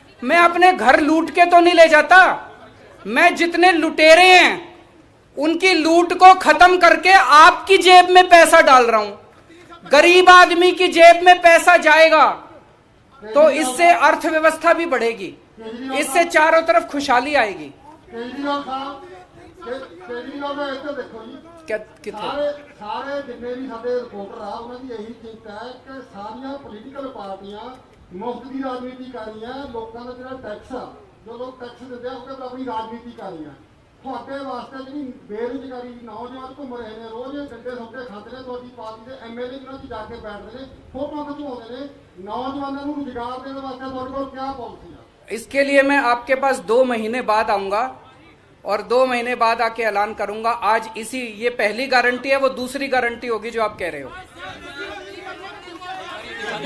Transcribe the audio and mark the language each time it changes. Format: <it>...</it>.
<hi>मैं अपने घर लूट के तो नहीं ले जाता, मैं जितने लुटेरे हैं उनकी लूट को खत्म करके आपकी जेब में पैसा डाल रहा हूं। गरीब आदमी की जेब में पैसा जाएगा, तो इससे अर्थव्यवस्था भी बढ़ेगी, इससे चारों तरफ खुशहाली आएगी।</hi> <pa>केजरीवाल साहब केजरीवाल ਦਾ ਇੱਥੇ ਦੇਖੋ ਜੀ</pa> <hi>कितने</hi> <pa>ਸਾਰੇ ਜਿੰਨੇ ਵੀ ਸਾਡੇ ਰਿਪੋਰਟਰ ਆ ਉਹਨਾਂ ਦੀ ਇਹੀ ਚਿੰਤਾ ਹੈ ਕਿ ਸਾਰੀਆਂ ਪੋਲੀਟੀਕਲ ਪਾਰਟੀਆਂ ਮੁਫਤ ਦੀ ਰਾਜਨੀਤੀ ਕਰ ਰਹੀਆਂ, ਲੋਕਾਂ ਦਾ ਜਿਹੜਾ ਟੈਕਸ ਆ ਜੋ ਲੋਕ ਟੈਕਸ ਦਿੰਦੇ ਆ ਉਹ ਆਪਣੀ ਰਾਜਨੀਤੀ ਕਰ ਰਹੀਆਂ। ਤੁਹਾਡੇ ਵਾਸਤੇ ਜਿਹੜੀ ਬੇਰੁਜ਼ਗਾਰੀ ਨੌਜਵਾਨ ਘੁੰਮ ਰਹੇ ਨੇ, ਰੋਜ਼ ਗੰਡੇ ਸੁੱਕੇ ਖਾਂਦੇ ਨੇ, ਤੁਹਾਡੀ ਪਾਰਟੀ ਦੇ ਐਮਐਲਏ ਜਿਹਨਾਂ 'ਚ ਜਾ ਕੇ ਬੈਠਦੇ ਨੇ, ਫੋਟੋਆਂ ਖਿਚਵਾਉਂਦੇ ਨੇ।</pa> <hi>नौजवानों को रोजगार देने वास्ते</hi> <pa>ਤੁਹਾਡੇ ਕੋਲ</pa> <hi>क्या पॉलिसी है? इसके लिए मैं आपके पास 2 महीने बाद आऊंगा और 2 महीने बाद आके ऐलान करूंगा। आज ये पहली गारंटी है, वो दूसरी गारंटी होगी जो आप कह रहे हो।</hi>